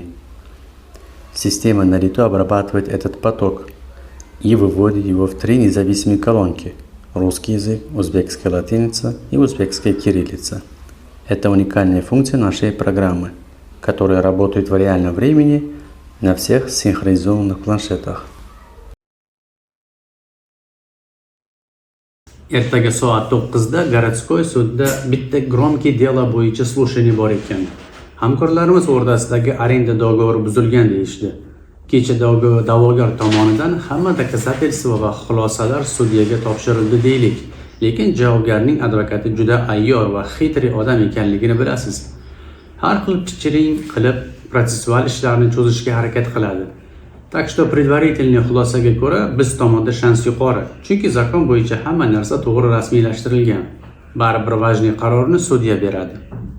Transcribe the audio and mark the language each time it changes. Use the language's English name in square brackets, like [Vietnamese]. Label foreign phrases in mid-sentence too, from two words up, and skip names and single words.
[Russian] Система на лету обрабатывает этот поток и выводит его в 3 независимые колонки – русский язык, узбекская латиница и узбекская кириллица. Это уникальная функция нашей программы, которая работает в реальном времени на всех синхронизованных планшетах. [Uzbek] Ertaga soat 9da Городской sudda bitta [Russian] громкий дело [Uzbek] bo'yicha слушание bor ekan. Hamkorlarimiz o'rtasidagi arenda dogovori buzilgan deyishdi. Kecha da'vogar tomonidan hamma doказательства va xulosalar sudyaga topshirildi deylik. Lekin javobgarning advokati juda ayyor va xitri odam ekanligini bilasiz. Har xil chichiring qilib protsessual ishlarni cho'zishga harakat qiladi. [Russian] Так что предварительный [Uzbek] xulosaga ko'ra biz tomonda shans yuqori, chunki zakon bo'yicha hamma narsa to'g'ri rasmiylashtirilgan. Baribir vajniy qarorni sudya beradi.